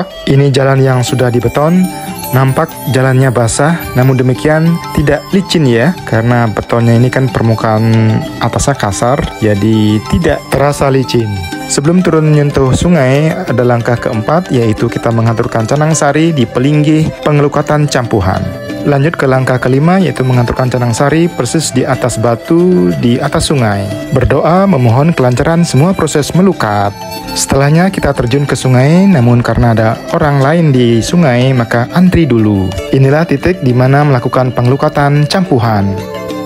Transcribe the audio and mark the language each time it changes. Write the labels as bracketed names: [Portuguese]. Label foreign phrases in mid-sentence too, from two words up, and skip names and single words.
[Indonesian] Ini jalan yang sudah dibeton. Nampak jalannya basah, namun demikian tidak licin ya, karena betonnya ini kan permukaan atasnya kasar, jadi tidak terasa licin. Sebelum turun menyentuh sungai, ada langkah keempat, yaitu kita menghaturkan canang sari di pelinggih pengelukatan Campuhan. Lanjut ke langkah kelima, yaitu menghaturkan canang sari persis di atas batu di atas sungai. Berdoa memohon kelancaran semua proses melukat. Setelahnya kita terjun ke sungai, namun karena ada orang lain di sungai, maka antri dulu. Inilah titik di mana melakukan pengelukatan Campuhan.